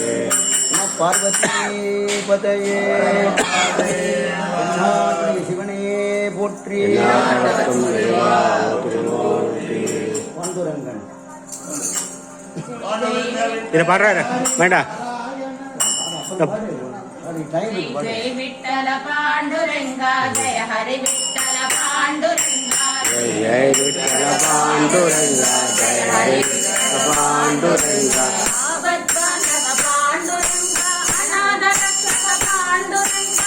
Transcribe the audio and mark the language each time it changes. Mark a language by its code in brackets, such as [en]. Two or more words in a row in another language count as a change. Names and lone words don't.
[sa] नम पार्वती पतये [ta] சிவனே போற்றி பாண்டுரங்கன் இதை பாடுறாரு வேண்டாம் [mr] जय विठ्ठल पांडुरंगा जय हरि विठ्ठल पांडुरंगा जय विठ्ठल पांडुरंगा जय हरि पांडुरंगा आबद्बांधव पांडुरंगा अनाथ रक्षक पांडुरंगा